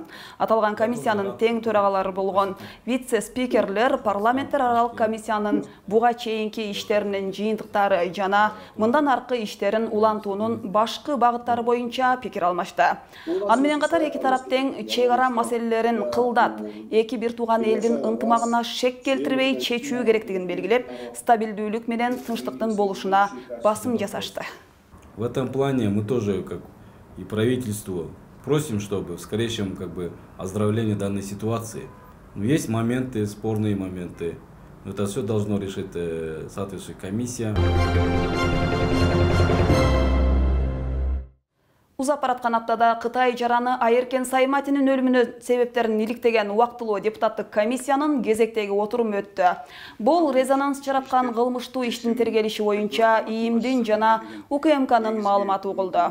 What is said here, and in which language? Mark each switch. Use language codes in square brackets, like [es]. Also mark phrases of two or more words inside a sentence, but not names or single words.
[ky] Аталган комиссиянын тең төрагалары болгон вице-спикерлер парламенттер аралык комиссиянын буга чейинки иштеринин жыйынтыктары жана мындан аркы иштерин улантуунун башкы багыттары боюнча пикир алмашты. Аны менен катар эки тарап тең чек ара маселелерин кылдат, эки бир тууган элдин ынтымагына шек келтирбей чечүү керектигин белгилеп, стабилдүүлүк менен тынчтыктын болушуна басым жасашты. [ru] В этом плане мы тоже, как и правительство, просим, чтобы в скорейшем оздоровлении данной ситуации. Но есть моменты, спорные моменты. Это все должно решить соответствующая комиссия. [ky] Узап бараткан аптада Кытай жараны Айыркен Сайматинин өлүмүнө себептерин иликтеген убактылуу депутаттык комиссиянын кезектеги отуруму өттү. Бул резонанс жараткан кылмыштуу иштин тергелиши боюнча ИИМдин жана УКМКнын маалыматы угулду.